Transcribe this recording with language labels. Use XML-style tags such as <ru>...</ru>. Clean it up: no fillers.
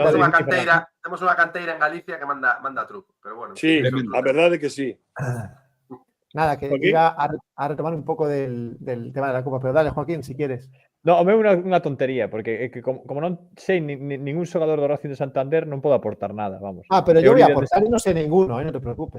<gl>Temos unha canteira en Galicia que manda truco, pero bueno. Sí, a verdade que sí.</gl> <es>Nada, que iba a retomar un poco del tema de la Copa, pero dale, Joaquín, si quieres.</es> <gl>No, o meu é unha tontería, porque como non sei ningún xogador do Racing de Santander, non podo aportar nada, vamos.</gl> <es>Pero yo voy a aportar y no sé ninguno,</es> <gl>non te preocupes.</gl>